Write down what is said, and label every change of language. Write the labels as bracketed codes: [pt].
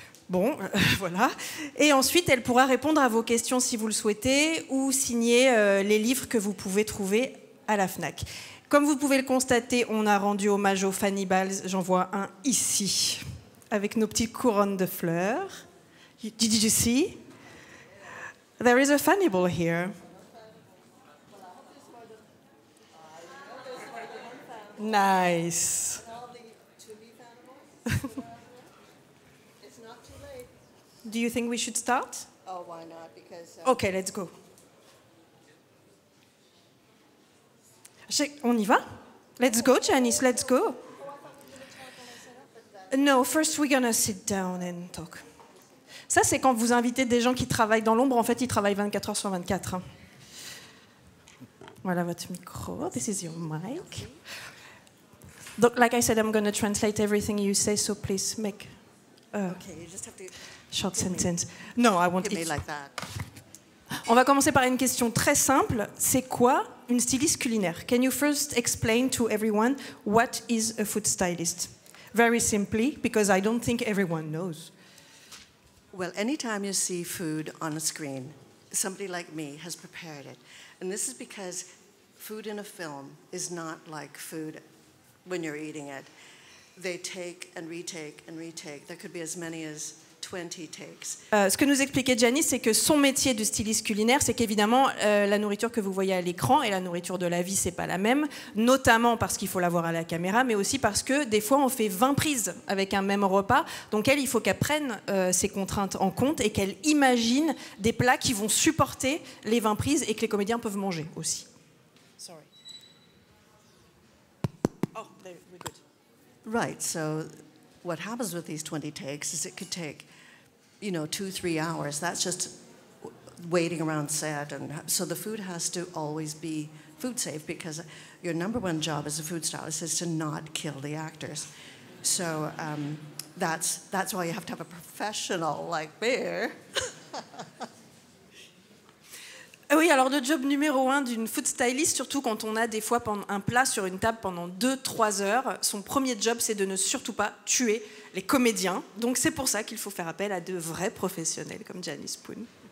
[fr] Bon, voilà. Et ensuite, elle pourra répondre à vos questions si vous le souhaitez, ou signer les livres que vous pouvez trouver à la FNAC. Comme vous pouvez le constater, on a rendu hommage aux Hannibals. J'en vois un ici, avec nos petites couronnes de fleurs. [en] Did you see? There is a Hannibal here. Nice. Do you think we should start? Oh, why not? Because, Okay, let's go. [fr] On y va? [en] Let's go, Janice, let's go. No, first we're gonna sit down and talk. [fr] Ça, c'est quand vous invitez des gens qui travaillent dans l'ombre. En fait, ils travaillent 24 heures sur 24. Hein. Voilà votre micro. [en] This is your mic. Donc, like I said, I'm gonna translate everything you say, so please make a okay, you just have to short sentence. No, I won't. give me like that. [fr] On va commencer par une question très simple. C'est quoi une styliste culinaire? [en] Can you first explain to everyone what is a food stylist? Very simply, because I don't think everyone knows. Well, anytime you see food on a screen, somebody like me has prepared it. And this is because food in a film is not like food when you're eating it. They take and retake and retake. There could be as many as 20 takes. [fr] Ce que nous expliquait Janice, c'est que son métier de styliste culinaire, c'est qu'évidemment, la nourriture que vous voyez à l'écran et la nourriture de la vie, c'est pas la même, notamment parce qu'il faut la voir à la caméra, mais aussi parce que des fois, on fait 20 prises avec un même repas. Donc elle, il faut qu'elle prenne ces contraintes en compte et qu'elle imagine des plats qui vont supporter les 20 prises et que les comédiens peuvent manger aussi. [en] Sorry. Oh, there, we're good. Right, so what happens with these 20 takes is it could take, 2-3 hours. That's just waiting around set. And so the food has to always be food safe, because your number one job as a food stylist is to not kill the actors. So that's why you have to have a professional like me. [fr] Oui, alors le job numéro 1 d'une food stylist, surtout quand on a des fois un plat sur une table pendant 2-3 heures, son premier job, c'est de ne surtout pas tuer les comédiens. Donc c'est pour ça qu'il faut faire appel à de vrais professionnels comme Janice Poon.